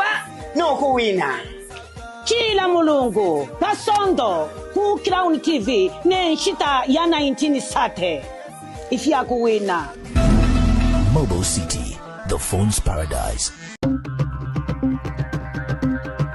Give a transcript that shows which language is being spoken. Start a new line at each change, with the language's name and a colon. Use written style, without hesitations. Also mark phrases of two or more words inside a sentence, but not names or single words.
Bemba: no kuwina kila mulungu kasondo ku Crown TV ne nshita ya 19 sate ifya kuwina
English: Mobile City, the phone's paradise.